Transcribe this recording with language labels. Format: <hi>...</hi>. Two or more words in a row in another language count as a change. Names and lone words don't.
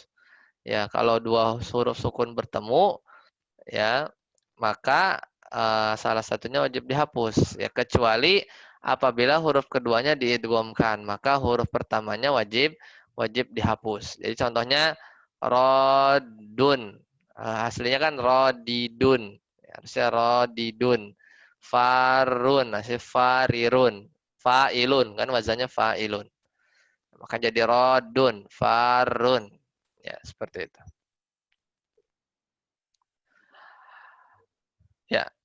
<id>Ya kalau dua huruf sukun bertemu ya maka salah satunya wajib dihapus ya, kecuali apabila huruf keduanya diidghamkan maka huruf pertamanya wajib dihapus. Jadi contohnya rodun, aslinya kan rodidun, ya, harusnya rodidun. Farun, asli farirun. Failun kan wazannya failun, maka jadi rodun, farun, ya seperti itu ya.</id>